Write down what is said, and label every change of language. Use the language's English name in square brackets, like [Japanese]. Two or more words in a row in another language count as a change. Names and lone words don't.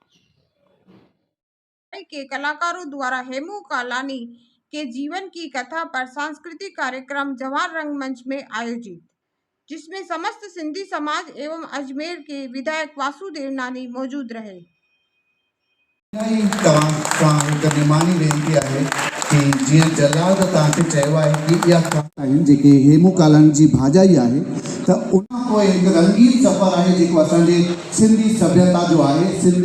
[Hindi] के कलाकारों द्वारा हेमू कालानी के जीवन की कथा पर सांस्कृतिक कार्यक्रम जवाहर रंगमंच में आयोजित, जिसमें समस्त सिंधी समाज एवं अजमेर के विधायक वासुदेव नानी मौजूद रहे। [Sindhi] निमानी वेनती है कि जीअं जलाद तव्हांखे चयो आहे कि इहा कथा आहिनि जेके हेमू कालानी जी भाॼाई आहे, त उन पोइ हिकु रंगीन सफ़र आहे जेको असांजे सिंधी सभ्यता जो आहे। सिंध